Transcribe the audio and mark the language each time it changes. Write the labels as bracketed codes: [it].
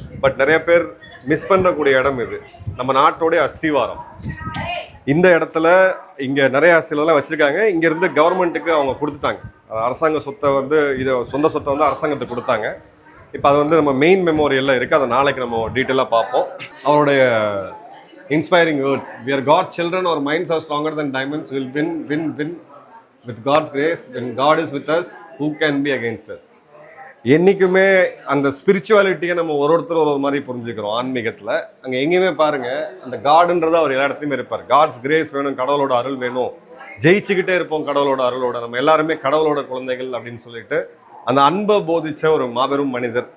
[ta] But நிறைய பேர் miss பண்ணக்கூடிய இடம் இது. நம்ம நாட்டோடைய அஸ்திவாரம். இந்த இடத்துல இங்கே நிறையா சிலதெல்லாம் வச்சுருக்காங்க. இங்கேருந்து கவர்மெண்ட்டுக்கு அவங்க கொடுத்துட்டாங்க. அரசாங்க சொத்தை வந்து சொந்த சொத்தை வந்து அரசாங்கத்துக்கு கொடுத்தாங்க. இப்போ அது வந்து நம்ம மெயின் மெமோரியலில் இருக்குது. அதை நாளைக்கு நம்ம டீட்டெயிலாக பார்ப்போம். அவருடைய [en] Inspiring words, we are God children, our minds are stronger than diamonds, will win with God's grace. when God is with us, who can be against us? [ta] என்றைக்குமே அந்த ஸ்பிரிச்சுவாலிட்டியை நம்ம ஒருத்தர் ஒரு மாதிரி புரிஞ்சுக்கிறோம் ஆன்மீகத்தில். அங்கே எங்கேயுமே பாருங்கள் அந்த காடுன்றது அவர் எல்லா இடத்துலையுமே இருப்பார். காட்ஸ் கிரேஸ் வேணும், கடவுளோட அருள் வேணும், ஜெயிச்சுக்கிட்டே இருப்போம் கடவுளோட அருளோட, நம்ம எல்லாருமே கடவுளோட குழந்தைகள் அப்படின்னு சொல்லிட்டு அந்த அன்பை போதிச்ச ஒரு மாபெரும் மனிதர்.